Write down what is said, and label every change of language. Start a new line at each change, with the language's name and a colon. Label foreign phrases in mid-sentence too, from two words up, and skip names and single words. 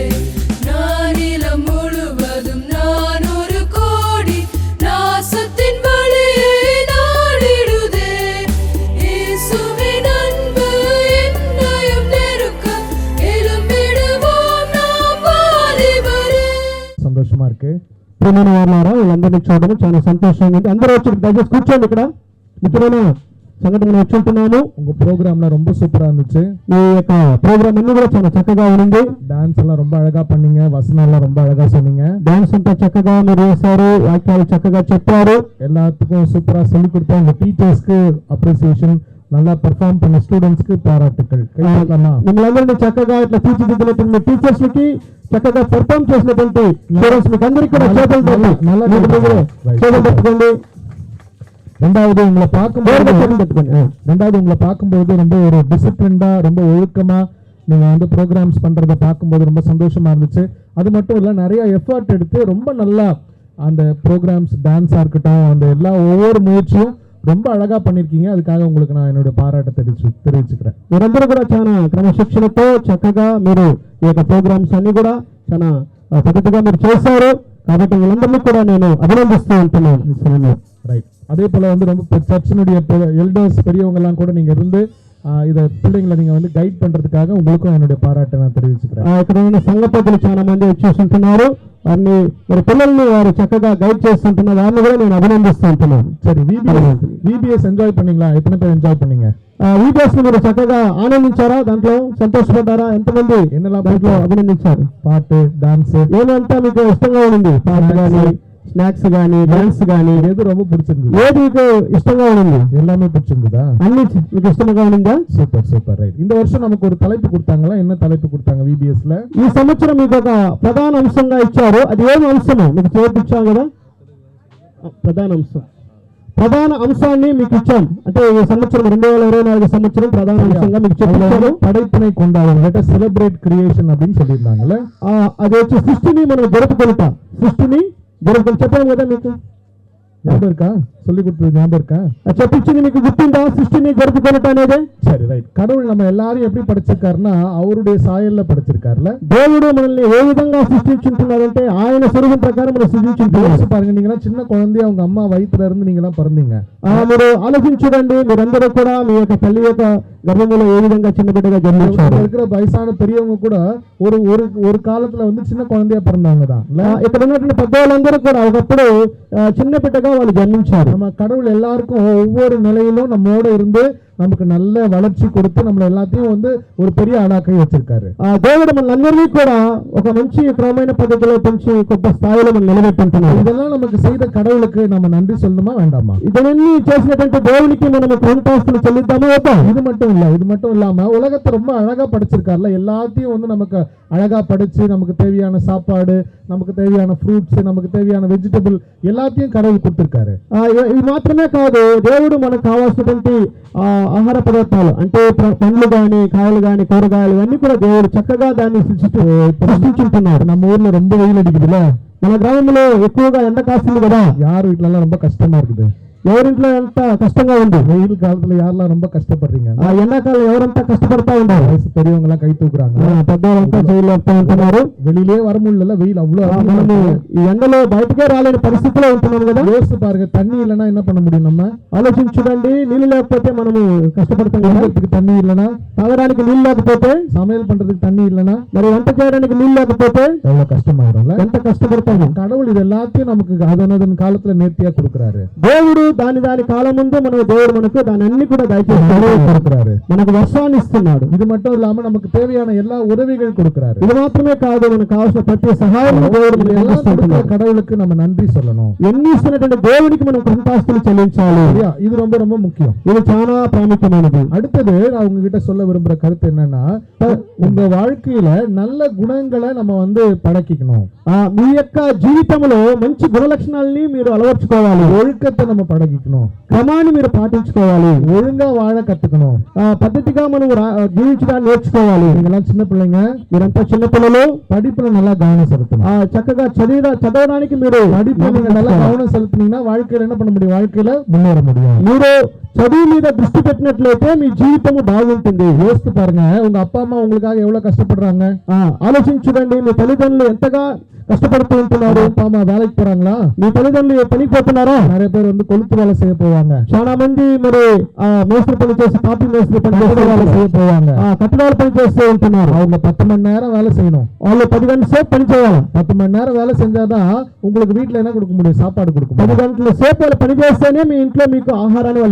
Tamil: நானிலம் முழுவதும் 400 கோடி நாசத்தின் வழியை நாடிடுதே. இயேசுவின் அன்பு என்னையும் நெருக்க எழும்பிடுவோம் நாம் வாலிபரே. సంతోషமா இருக்கு.
Telugu: ప్రియమైన వారులారా, వీళ్ళందరినీ చూడడం చాలా సంతోషంగా ఉంది. అందరూ వచ్చి దయచేసి కూర్చోండి. ఇక్కడ ముఖ్యమైన సంఘటన వచ్చి ఉంటున్నాము.
Tamil: உங்க ப்ரோக்ராம்லாம் ரொம்ப சூப்பரா இருந்துச்சு.
Telugu: మీ యొక్క ప్రోగ్రామ్ అన్ని కూడా చాలా చక్కగా ఉంది.
Tamil: டான்ஸ் எல்லாம் ரொம்ப அழகா பண்ணீங்க, வசனம் எல்லாம் ரொம்ப அழகா சொன்னீங்க.
Telugu: డాన్స్ అంతా చక్కగా మీరు చేశారు, వాక్యాలు చక్కగా చెప్పారు.
Tamil: எல்லாத்துக்கும் சூப்பரா சொல்லி கொடுத்தா உங்க டீச்சர்ஸ்க்கு அப்ரிசியேஷன், நல்லா பெர்ஃபார்ம் பண்ண ஸ்டூடெண்ட்ஸ்க்கு பாராட்டுக்கள்.
Telugu: మిమ్మల్ని చక్కగా ఇట్లా తీర్చిదిద్దినటువంటి టీచర్స్ కి చక్కగా పెర్ఫార్మ్ చేసినటువంటి స్టూడెంట్స్ మీకు అందరికీ కూడా చేతులు పెట్టుకోండి.
Tamil: ரெண்டாவது உங்களை பார்க்கும்போது ரொம்ப ஒரு டிசிப்ளின்டா, ரொம்ப ஒழுக்கமா நீங்க வந்து ப்ரோக்ராம்ஸ் பண்றதை பார்க்கும்போது ரொம்ப சந்தோஷமா இருந்துச்சு. அது மட்டும் இல்ல, நிறைய எஃபர்ட் எடுத்து ரொம்ப நல்லா அந்த ப்ரோக்ராம்ஸ், டான்ஸா இருக்கட்டும், அந்த எல்லா ஒவ்வொரு முயற்சியும் ரொம்ப అழగా பண்ணிருக்கீங்க. அதுக்காக உங்களுக்கு நான் என்னோட பாராட்டத்தை தெரிவிச்சுக்கிறேன்.
Telugu: మీరందరూ కూడా చాలా క్రమశిక్షణతో చక్కగా మీరు ఈ యొక్క ప్రోగ్రామ్స్ అన్ని కూడా చాలా పద్ధతిగా మీరు చేశారు. కాబట్టి వీళ్ళందరినీ కూడా నేను అభినందిస్తూ ఉంటున్నాను.
Tamil: ரைட். அதே போல வந்து ரொம்ப சர்ச்சினுடைய எல்டர்ஸ், பெரியவங்க எல்லாம் கூட நீங்க இருந்து இதை பிள்ளைங்களை நீங்க வந்து கைட் பண்றதுக்காக உங்களுக்கும் என்னுடைய பாராட்டை நான் தெரிவிச்சுக்கிறேன்.
Telugu: ఇక్కడ ఉన్న సంఘ పెద్దలు చాలా మంది వచ్చేసి ఉంటున్నారు. వారిని మరి పిల్లల్ని వారు చక్కగా గైడ్ చేస్తుంటున్నారు. వారిని కూడా నేను అభినందిస్తూ ఉంటున్నాను.
Tamil: சரி, విబిఎస్ ఎంజాయ్ பண்ணீங்களா? எத்தனை பேர் என்ஜாய் பண்ணீங்க?
Telugu: విబిఎస్ ని మీరు చక్కగా ఆనందించారా? దాంట్లో సంతోషపడ్డారా? ఎంతమంది
Tamil: என்னெல்லாம்
Telugu: దాంట్లో అభినందించారు?
Tamil: பாட்டு, டான்ஸ்
Telugu: ఏమంతా మీకు ఇష్టంగా ఉంది? పాట కానీ, స్నాక్స్ కానీ, డాన్స్ కానీ,
Tamil: எது ரொம்ப பிடிச்சிருந்தது?
Telugu: ఏది మీకు ఇష్టంగా ఉంది?
Tamil: எல்லாமே பிடிச்சிருந்ததா?
Telugu: అన్ని మీకు ఇష్టంగా ఉందా?
English: super super. right.
Tamil: இந்த வருஷம் நமக்கு ஒரு தலைப்பு கொடுத்தாங்களா? என்ன தலைப்பு கொடுத்தாங்க విబిఎస్ లో?
Telugu: ఈ సంవత్సరం మీకు ఒక ప్రధాన అంశంగా ఇచ్చారు. అది ఏం అంశము? మీకు చేర్పించాం కదా, ప్రధాన అంశాన్ని మీకు ఇచ్చాం. అంటే ఈ సంవత్సరం 2024 సంవత్సరం ప్రధాన అంశంగా మీకు చెప్పారు.
Tamil: படைப்பினை கொண்டாடுவோம்,
English: let us celebrate creation
Tamil: அப்படின்னு சொல்லியிருந்தாங்கல்ல.
Telugu: అది వచ్చి సృష్టిని మనం జరుపుకుంటా. చెప్పాము కదా మీకు,
Tamil: ஞாபகம் இருக்கா? சொல்லி கொடுத்தது ஞாபகம் இருக்கா?
Telugu: చెప్పించింది మీకు గుర్తుందా? సృష్టిని జరుపుకోవటం అనేది.
Tamil: சரி, ரைட். கடவுள் நம்ம எல்லாரும் எப்படி படைச்சிருக்காருன்னா அவருடைய சாயல்ல படைச்சிருக்காருல.
Telugu: దేవుడు మనల్ని ఏ విధంగా సృష్టించుంటున్నారంటే ఆయన స్వరూపం ప్రకారం మనం సృష్టించుంటున్నారు.
Tamil: பாருங்க, நீங்க சின்ன குழந்தைய உங்க அம்மா வயித்துல இருந்து நீங்க எல்லாம் பிறந்தீங்க.
Telugu: మీరు ఆలోచించండి, మీరందరూ కూడా మీ యొక్క తల్లి యొక్క గర్భంలో ఏ విధంగా చిన్న బిడ్డగా జన్మించారు.
Tamil: இருக்கிற வயசான பெரியவங்க கூட ஒரு காலத்துல வந்து சின்ன குழந்தையா பிறந்தவங்க தான்.
Telugu: ఇక్కడ ఉన్నటువంటి పెద్దవాళ్ళందరూ కూడా ఒకప్పుడు చిన్న బిడ్డగా వాళ్ళు జన్మించారు.
Tamil: நம்ம கடவுள் எல்லாருக்கும் ஒவ்வொரு நிலையிலும் நம்மோட இருந்து நமக்கு நல்ல வளர்ச்சி கொடுத்து நம்மள எல்லாத்தையும் வந்து ஒரு பெரிய ஆளாக்கி வச்சிருக்காரு.
Telugu: దేవుడు మనందరినీ కూడా ఒక మంచి క్రమమైన పద్ధతిలో పెంచి గొప్ప స్థాయిలో మనం నిలబెట్టుకుంటున్నాడు.
Tamil: இதெல்லாம் நமக்கு செய்த கடவுளுக்கு நம்ம நன்றி சொல்லணுமா வேண்டாமா?
Telugu: இதெన్ని చేసినటువంటి దేవునికి మనం కృతజ్ఞతాస్తులు చెల్లిద్దామా వద్దా?
Tamil: இது மட்டும் இல்லாம உலகத்தை ரொம்ப அழகா படைச்சிருக்காருல. எல்லாத்தையும் வந்து நமக்கு அழகா படைச்சு நமக்கு தேவையான சாப்பாடு, நமக்கு தேவையான ஃப்ரூட்ஸ், நமக்கு தேவையான வெஜிடபிள் எல்லாத்தையும் கடவுள் கொடுத்திருக்காரு.
Telugu: ఇది మాత్రమే కాదు, దేవుడు మనకు కావాల్సినటువంటి ఆహార పదార్థాలు అంటే పండ్లు గాని, కాయలు గాని, కూరగాయలు ఇవన్నీ కూడా దేవుడు చక్కగా దాన్ని సృష్టించుంటున్నాడు.
Tamil: நம்ம ஊர்ல ரொம்ப வெயில் అడిగిదిல,
Telugu: మన గ్రామంలో ఎక్కువగా ఎండ కాస్తుంది కదా.
Tamil: யார் வீட்டுல ரொம்ப கஷ்டமா இருக்குது?
Telugu: ఎవరింట్లో ఎంత కష్టంగా ఉంది.
Tamil: வெயில் காலத்துல யாரெல்லாம் ரொம்ப கஷ்டப்படுறீங்க?
Telugu: ఎండాకాలం ఎవరంతా కష్టపడతా ఉంటారు.
Tamil: வயசு பெரியவங்க எல்லாம் கை தூக்குறாங்க,
Telugu: పెద్దవాళ్ళంతా జైల్లో ఉంటున్నారు.
Tamil: வெளியிலே வர முடியல, வெயில் அவ்வளவு.
Telugu: మనము ఈ ఎండలో బయటకే రాలేని పరిస్థితిలో ఉంటున్నాం కదా.
Tamil: யோசிச்சு பாருங்க, தண்ணி இல்லைன்னா என்ன பண்ண முடியும்? நம்ம
Telugu: ఆలోచించండి, నీళ్ళు లేకపోతే మనము కష్టపడతాం కదా.
Tamil: தண்ணி இல்லைன்னா,
Telugu: తాగడానికి నీళ్ళు లేకపోతే,
Tamil: சமையல் பண்றதுக்கு தண்ணி இல்லைன்னா,
Telugu: మరి వంట చేయడానికి నీళ్ళు లేకపోతే
Tamil: எவ்வளவு கஷ்டமாயிரும்ல.
Telugu: ఎంత కష్టపడతాము.
Tamil: கடவுள் இது எல்லாத்தையும் நமக்கு அதனதன் காலத்துல நேர்த்தியா கொடுக்குறாரு.
Telugu: దేవుడు దాని కాలం ముందు దేవుడు మనకు దాని అన్ని కూడా
Tamil: கொடுக்கிறாரு.
Telugu: మనకు వర్షాన్ని ఇస్తున్నాడు.
Tamil: இது மட்டும் இல்லாம நமக்கு தேவையான எல்லா உதவிகள் கொடுக்கிறாரு.
Telugu: ఇది మాత్రమే కాదు, మనకు కావాల్సిన ప్రతి సహాయం
Tamil: கடவுளுக்கு நம்ம நன்றி சொல்லணும்.
Telugu: ఎన్ని ఇస్తున్నటువంటి దేవునికి మనం కృతజ్ఞతాస్తులు చెల్లించాలి.
Tamil: இது ரொம்ப ரொம்ப முக்கியம்.
Telugu: ఇది చాలా ప్రాముఖ్యమైనది.
Tamil: அடுத்தது நான் உங்ககிட்ட சொல்ல விரும்புற கருத்து என்னன்னா, உங்க வாழ்க்கையில நல்ல குணங்களை நம்ம வந்து பழக்கிக்கணும்.
Telugu: మీ యొక్క జీవితంలో మంచి గుణ లక్షణాలని మీరు అలవర్చుకోవాలి.
Tamil: ஒழுக்கத்தை நம்ம பழகிக்கணும்,
Telugu: క్రమాన్ని మీరు పాటించుకోవాలి,
Tamil: ஒழுங்கா வாழ கத்துக்கணும்.
Telugu: పద్ధతిగా మనం జీవించడానికి నేర్చుకోవాలి.
Tamil: நீங்கெல்லாம் சின்ன பிள்ளைங்க,
Telugu: మీరంతా చిన్నపిల్లలు,
Tamil: படிப்புல நல்லா கவனம் செலுத்தணும்.
Telugu: చక్కగా చదవడానికి మీరు
Tamil: படிப்புல நீங்க நல்லா கவனம் செலுத்தினீங்கன்னா வாழ்க்கையில என்ன பண்ண முடியும், வாழ்க்கையில முன்னேற முடியும்.
Telugu: మీరు చదువు మీద దృష్టి పెట్టినట్లయితే మీ జీవితం బాగుంటుంది.
Tamil: யோசித்து பாருங்க, உங்க அப்பா அம்மா உங்களுக்காக எவ்வளவு கஷ்டப்படுறாங்க.
Telugu: ఆలోచించుడండి, మీ తల్లిదండ్రులు ఎంతగా కష్టపడుతూ ఉంటున్నారు.
Tamil: அப்பா அம்மா வேலைக்கு போறாங்களா,
Telugu: మీ తల్లిదండ్రులు పనికి పోతున్నారా?
Tamil: நிறைய பேர் வந்து கொளுத்து வேலை செய்ய போவாங்க,
Telugu: చాలా మంది మరి మేస్త్రి పని చేసి, కాపీ మేస్త్రి పని చేసే
Tamil: வேலை செய்ய போவாங்க.
Telugu: కట్టడాల పని చేస్తూ ఉంటున్నారు.
Tamil: அவங்க 10 மணி நேரம் வேலை செய்யணும்,
Telugu: వాళ్ళు 10 గంటల సేపు పని చేయాలి.
Tamil: 10 மணி நேரம் வேலை செஞ்சாதான் உங்களுக்கு வீட்டுல என்ன கொடுக்க முடியும், சாப்பாடு கொடுக்க 10 முடியும்.
Telugu: గంటల సేపు వాళ్ళు పని చేస్తేనే మీ ఇంట్లో మీకు ఆహారాన్ని వాళ్ళు